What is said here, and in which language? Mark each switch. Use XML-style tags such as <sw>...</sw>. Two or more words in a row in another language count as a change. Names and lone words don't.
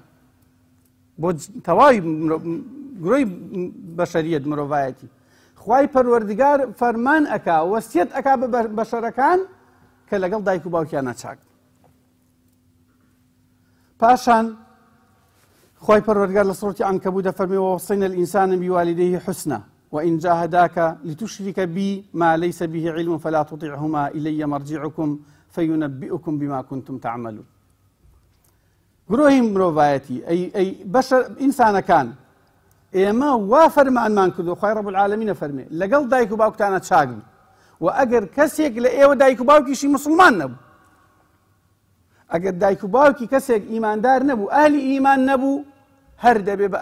<ckb>بۆ تەواوی گرۆی بەشەریەت مرۆڤایەتی خی پەروەردگار فەرمان ئەکا وەسیەت ئەکا بە بەشەرەکان کە لەگەڵ دایک و باوکیانە چاک. پاشان خی پەروەردگار لە سوورەتی عنکەبوت دەفەرمێ</ckb> <ar>ووەصەینە الئینسانە بوالدەیه حوسنا وإن جاهداك لتشرك بي ما ليس به علم فلا تطعهما إلي مرجعكم فينبئكم بما كنتم تعملون.</ar> <ckb>گرۆهی مرۆڤایەتی ئەی بەشەر ئینسانەکان ئێمە وا فەرمانمان کردو خوای</ckb> <ar>ڕەب العالەمینە</ar> <ckb>فەرمێ لەگەڵ دایک و باوکتانە چاک بن و ئەگەر کەسێک لە ئێوە دایک و باوکیشی مسلمان نەبوو ئەگەر دایک و باوکی کەسێک ئیماندار نەبوو ئاهلی ئیمان نەبوو هەر دەبێ بە</ckb>